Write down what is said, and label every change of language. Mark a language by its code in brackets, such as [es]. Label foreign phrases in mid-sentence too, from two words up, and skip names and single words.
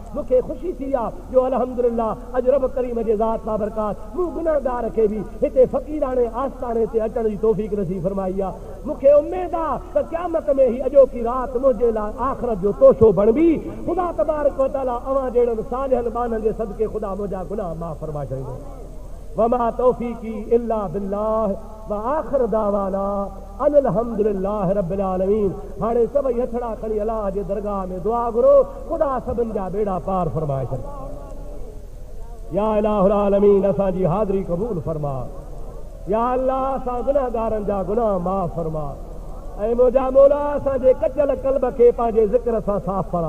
[sd] मूंखे ख़ुशी थी आहे जो अल्हम्दुलिल्लाह अॼु रब करीम जे ज़ात बाबरकात मूं गुनाहगार खे बि हिते फ़क़ीराने आस्थाने ते अचण जी तौफ़ीक़ नसीब फरमाई आहे। मूंखे उमेद आहे त क़यामत में ही अॼोकी राति मुंहिंजे लाइ आख़िरत जो तोशो बणबी। ख़ुदा [ar] تبارك وتعالى [sd] अवां जहिड़नि सालिहनि ॿारनि जे सदके ख़ुदा मुंहिंजा गुनाह माफ़ फरमा छॾींदो। [ar] وما توفيقي إلا بالله و آخر دعوانا أن الحمد لله رب العالمين. [sd] हाणे सभई हथड़ा खणी अलाह जे दरगाह में दुआ घुरो, ख़ुदा सभिनि जा बेड़ा पार फरमाए छॾे। [ar] يا إله العالمين [sd] असांजी हाज़री क़बूल फरमा। [ar] يا الله [sd] असां गुनाहगारनि जा गुनाह माफ़ फरमा। ऐं मुंहिंजा मौला असांजे कचल क़ल्ब खे पंहिंजे ज़िक्र सां साफ़ फरा।